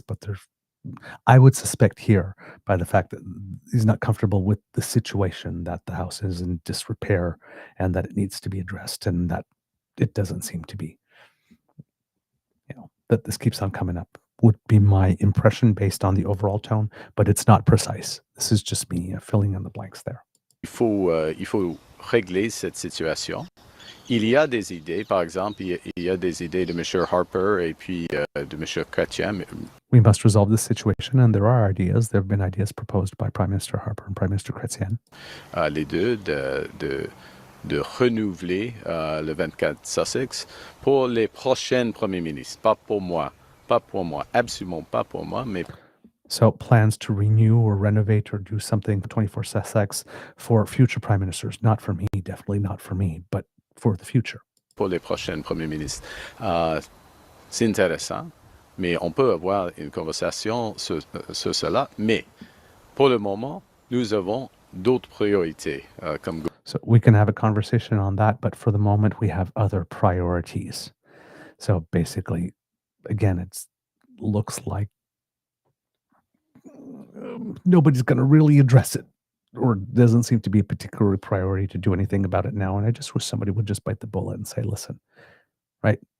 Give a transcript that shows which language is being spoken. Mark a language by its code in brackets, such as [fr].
[en] But I would suspect here by the fact that he's not comfortable with the situation that the house is in disrepair and that it needs to be addressed and that it doesn't seem to be, that this keeps on coming up would be my impression based on the overall tone, but it's not precise. This is just me filling in the blanks there. [fr] il faut régler cette situation. Il y a des idées, par exemple, il y a des idées de M. Harper et puis de M. Chrétien. [en] We must resolve this situation, and there are ideas. There have been ideas proposed by Prime Minister Harper and Prime Minister Chrétien. [fr] Les deux, de renouveler le 24 Sussex pour les prochains premiers ministres, pas pour moi, absolument pas pour moi, mais [en] So plans to renew or renovate or do something for 24 Sussex for future prime ministers. Not for me, definitely not for me, but for the future. [fr] pour les prochains premiers ministres. C'est intéressant, mais on peut avoir une conversation sur cela, mais pour le moment, nous avons d'autres priorités comme [en] So we can have a conversation on that, but for the moment, we have other priorities. So basically, again, it looks like nobody's going to really address it, or doesn't seem to be a particular priority to do anything about it now. And I just wish somebody would just bite the bullet and say, listen, right?